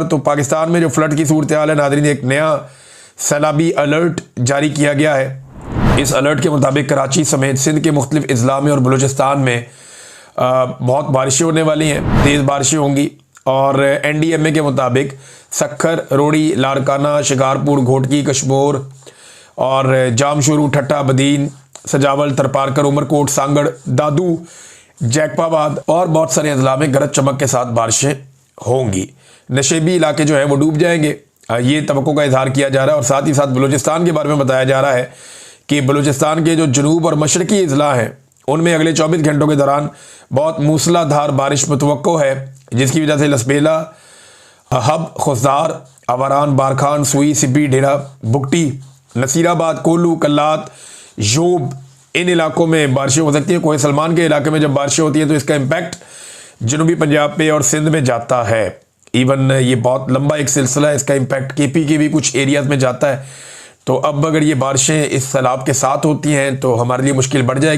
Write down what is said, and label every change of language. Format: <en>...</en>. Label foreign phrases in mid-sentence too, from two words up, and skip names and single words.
<ur>تو پاکستان میں جو فلڈ کی صورت حال ہے ناظرین، ایک نیا سیلابی الرٹ جاری کیا گیا ہے. اس الرٹ کے مطابق کراچی سمیت سندھ کے مختلف اضلاع میں اور بلوچستان میں بہت بارشیں ہونے والی ہیں، تیز بارشیں ہوں گی. اور NDMA کے مطابق سکھر, روڑی، لاڑکانہ، شکارپور، گھوٹکی، کشمور اور جامشورو، ٹھٹہ، بدین، سجاول، ترپارکر، عمرکوٹ، سانگڑ، دادو، جیکب آباد اور بہت سارے اضلاع میں گرج چمک کے ساتھ بارشیں ہوں گی. نشیبی علاقے جو ہے وہ ڈوب جائیں گے، یہ توقع کا اظہار کیا جا رہا ہے. اور ساتھ ہی ساتھ بلوچستان کے بارے میں بتایا جا رہا ہے کہ بلوچستان کے جو جنوب اور مشرقی اضلاع ہیں ان میں اگلے 24 گھنٹوں کے دوران بہت موسلادھار بارش متوقع ہے، جس کی وجہ سے لسبیلہ، حب, خشدار، آواران، بارکھان، سوئی، سبی، ڈیرہ، بگٹی، نصیرآباد, کولو، قلات، یوب، ان علاقوں میں بارشیں ہو سکتی ہیں. کوہِ سلمان کے علاقے میں جب بارشیں ہوتی ہیں تو اس کا امپیکٹ جنوبی پنجاب پہ اور سندھ میں جاتا ہے. ایون یہ بہت لمبا ایک سلسلہ ہے، اس کا امپیکٹ KP کے بھی کچھ ایریاز میں جاتا ہے. تو اب اگر یہ بارشیں اس سیلاب کے ساتھ ہوتی ہیں تو ہمارے لیے مشکل بڑھ جائے گی.</ur>